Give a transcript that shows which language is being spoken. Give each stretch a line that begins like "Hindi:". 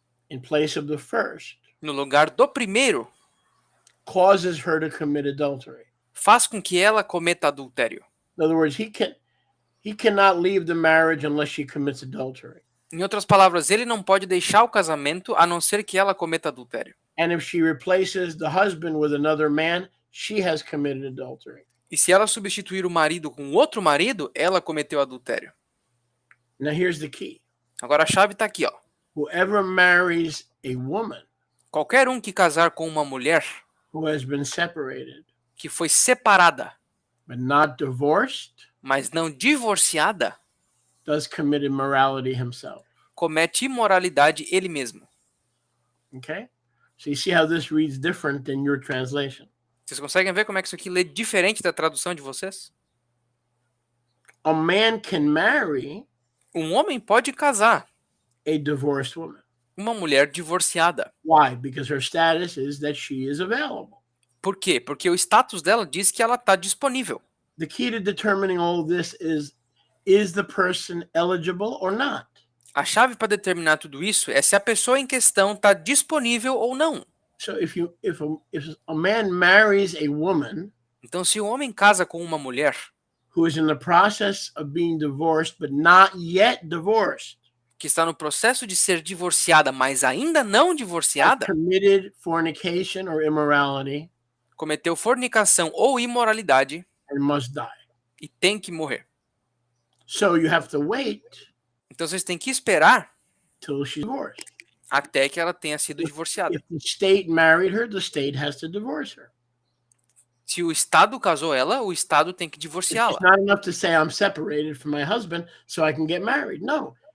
English: In place of the first.
Portuguese: No lugar do primeiro.
English: Causes her to commit adultery.
Portuguese: Faz com que ela cometa adultério.
English: In other words, he cannot leave the marriage unless she commits adultery.
Portuguese: Em outras palavras, ele não pode deixar o casamento a não ser que ela cometa adultério.
English: And if she replaces the husband with another man, she has committed adultery.
Portuguese: E se ela substituir o marido com outro marido, ela cometeu adultério.
English: Now here's the key.
Portuguese: Agora a chave está aqui, ó.
English: Whoever marries a woman,
Portuguese: qualquer que casar com uma mulher,
English: who has been separated,
Portuguese: que foi separada,
English: but not divorced,
Portuguese: mas não divorciada,
English: does commit immorality himself.
Portuguese: Comete imoralidade ele mesmo.
English: Okay? So you see how this reads different than your translation.
Portuguese: Vocês conseguem ver como é que isso aqui lê diferente da tradução de vocês?
English: A man can marry
Portuguese: Um homem pode casar
English: a divorced woman.
Portuguese: uma mulher divorciada.
English: Why? Because her status is that she is available.
Portuguese: Por quê? Porque o status dela diz que ela está disponível.
English: The key to determining all of this is the person eligible or not?
Portuguese: A chave para determinar tudo isso é se a pessoa em questão está disponível ou não.
English: So if a man marries a woman
Portuguese: Então, se um homem casa com uma mulher
English: who is in the process of being divorced but not yet divorced,
Portuguese: que está no processo de ser divorciada, mas ainda não divorciada,
English: committed fornication or immorality,
Portuguese: cometeu fornicação ou imoralidade
English: and must die.
Portuguese: e tem que morrer.
English: So you have to wait
Portuguese: Então, vocês têm que esperar
English: till she's divorced.
Portuguese: até que ela tenha sido divorciada.
English: If the state married her, the state has to divorce her.
Portuguese: Se o Estado casou ela, o Estado tem que
English: It's
Portuguese: divorciá-la.
English: not enough to say I'm separated from my husband so I can get married. No.